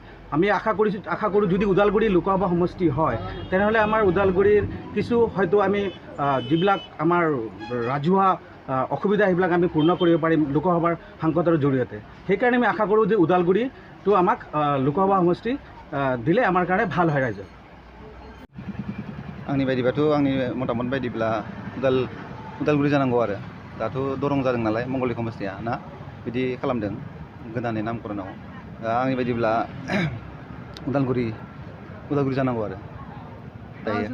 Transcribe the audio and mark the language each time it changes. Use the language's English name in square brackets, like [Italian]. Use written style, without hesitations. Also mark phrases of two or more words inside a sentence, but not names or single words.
[Assamese] আমি আশা কৰোঁ যদি ওদালগুৰি লোকসভা সমষ্টি হয় তেনেহ'লে আমাৰ ওদালগুৰিৰ কিছু হয়তো আমি যিবিলাক আমাৰ ৰাজহুৱা অসুবিধা সেইবিলাক আমি পূৰ্ণ কৰিব পাৰিম লোকসভাৰ সাংসদৰ জৰিয়তে। সেইকাৰণে আমি আশা কৰোঁ যে ওদালগুৰিটো আমাক লোকসভা সমষ্টি দিলে আমাৰ কাৰণে ভাল হয় ৰাইজৰ। [Bodo] आंनि बायदिबाथ' आंनि मतामत बायदिब्ला उदालगुरि जानांगौ आरो दाथ' दरं जादों नालाय मंगलदै समस्तिया ना बिदि खालामदों गोदानै नामकरनाव। आंनि बायदिब्ला उदालगुरि जानांगौ आरो दायो।